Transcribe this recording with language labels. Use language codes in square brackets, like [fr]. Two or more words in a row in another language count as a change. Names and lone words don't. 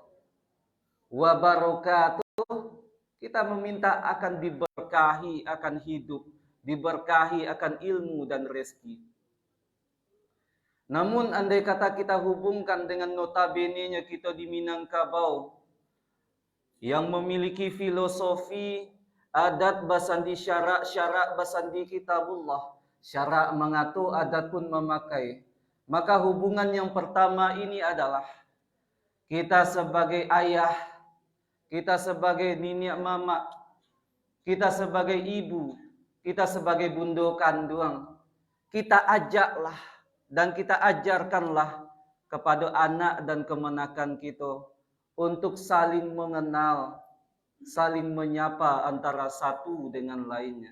[id] Wabarakatuh, kita meminta akan diberkahi akan hidup, diberkahi akan ilmu dan rezeki. Namun andai kata kita hubungkan dengan notabene-nya kita di Minangkabau yang memiliki filosofi [min] adat basandi syarak basandi kitabullah, [id] syarak mengatur, adat pun memakai. Maka hubungan yang pertama ini adalah kita sebagai ayah, kita sebagai nenek mama, kita sebagai ibu, kita sebagai bundo kandung, kita ajaklah dan kita ajarkanlah kepada anak dan kemenakan kita untuk saling mengenal, saling menyapa antara satu dengan lainnya.